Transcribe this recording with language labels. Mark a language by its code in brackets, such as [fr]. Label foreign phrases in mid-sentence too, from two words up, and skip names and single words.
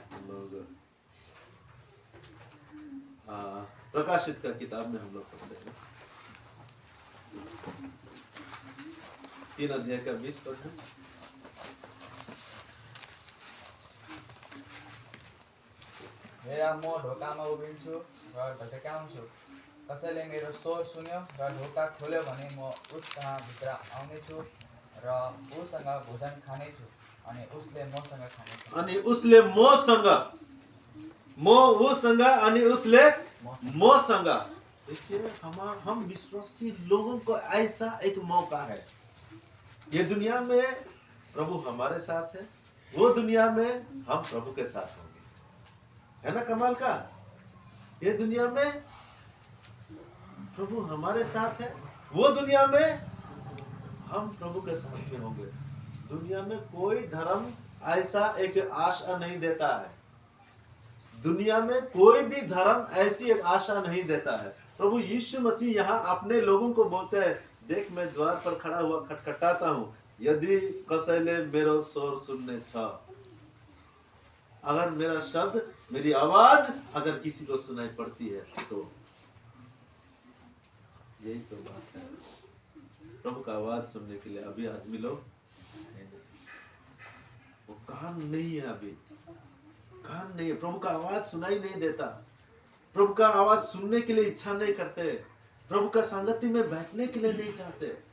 [hi] हम लोग प्रकाशित का किताब में हम लोग पढ़ते हैं 3 अध्याय का 20 पद। [ne] मेरा म ढोकामा उभिन्छु र ढकढक्याउँछु। कसैले मेरो स्वर सुन्यो र ढोका खोल्यो भने म उस कहाँ भित्र आउनेछु र उसँग भोजन खानेछु अनि उसले मसँग खानेछ। अनि उसले मोसँग। [hi] देखिए, हम विश्वासी लोगों को ऐसा एक मौका है। ये दुनिया में प्रभु हमारे साथ है, वो दुनिया में हम प्रभु के साथ होंगे। है ना कमाल का? ये दुनिया में प्रभु हमारे साथ है, वो दुनिया में हम प्रभु के साथ में होंगे। दुनिया में कोई धर्म ऐसा एक आशा नहीं देता है, दुनिया में कोई भी धर्म ऐसी एक आशा नहीं देता है। प्रभु यीशु मसीह यहाँ अपने लोगों को बोलते हैं, देख मैं द्वार पर खड़ा हुआ खटखटाता हूँ, [ne] यदि कसैले मेरो स्वर सुनने छ, [hi] अगर मेरा शब्द, मेरी आवाज अगर किसी को सुनाई पड़ती है तो यही तो बात है। प्रभु का आवाज सुनने के लिए अभी आदमी लोग वो कान नहीं है, अभी कान नहीं है, प्रभु का आवाज सुनाई नहीं देता, प्रभु का आवाज सुनने के लिए इच्छा नहीं करते, प्रभु का संगति में बैठने के लिए नहीं चाहते।